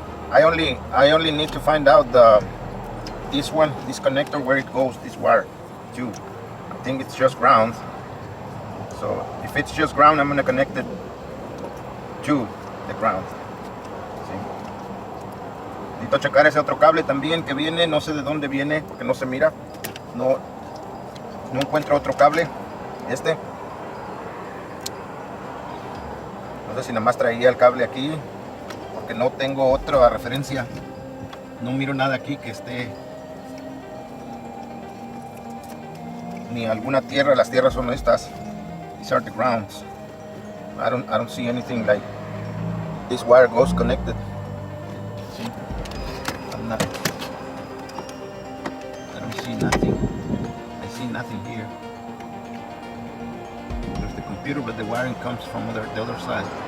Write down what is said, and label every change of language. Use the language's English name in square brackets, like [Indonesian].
[English] I only need to find out this connector, where it goes, this wire too. I think it's just ground. So if it's just ground, I'm gonna connect it to the ground. [Spanish] ¿Sí? Necesito checar ese otro cable también que viene, no sé de dónde viene porque no se mira. No encuentro otro cable. No sé si nada más traía el cable aquí, porque no tengo otra referencia. No miro nada aquí que esté, ni alguna tierra. Las tierras son estas. [English] These are the grounds. I don't see anything like this wire goes connected. See? I don't see nothing. I see nothing here. There's the computer, but the wiring comes from the other side.